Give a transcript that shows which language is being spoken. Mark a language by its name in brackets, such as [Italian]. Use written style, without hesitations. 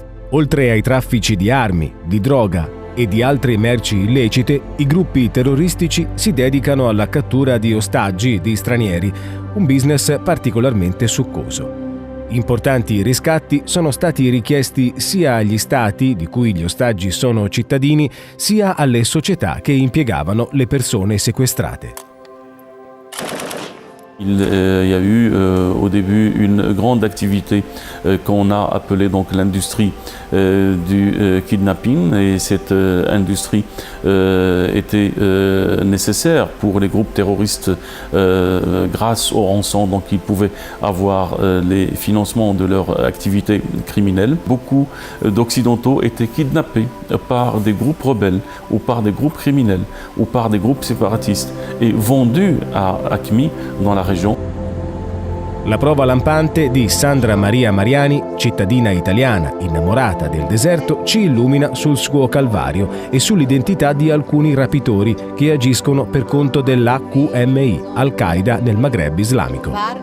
[Italian] Oltre ai traffici di armi, di droga e di altre merci illecite, i gruppi terroristici si dedicano alla cattura di ostaggi di stranieri, un business particolarmente succoso. Importanti riscatti sono stati richiesti sia agli stati, di cui gli ostaggi sono cittadini, sia alle società che impiegavano le persone sequestrate. [French] Il y a eu au début une grande activité qu'on a appelée donc l'industrie du kidnapping, et cette industrie était nécessaire pour les groupes terroristes grâce aux rançons, donc ils pouvaient avoir les financements de leur activité criminelle. Beaucoup d'Occidentaux étaient kidnappés par des groupes rebelles ou par des groupes criminels ou par des groupes séparatistes et vendus à AQMI dans la région. [Italian] La prova lampante di Sandra Maria Mariani, cittadina italiana innamorata del deserto, ci illumina sul suo calvario e sull'identità di alcuni rapitori che agiscono per conto dell'AQMI, Al-Qaeda nel Maghreb islamico.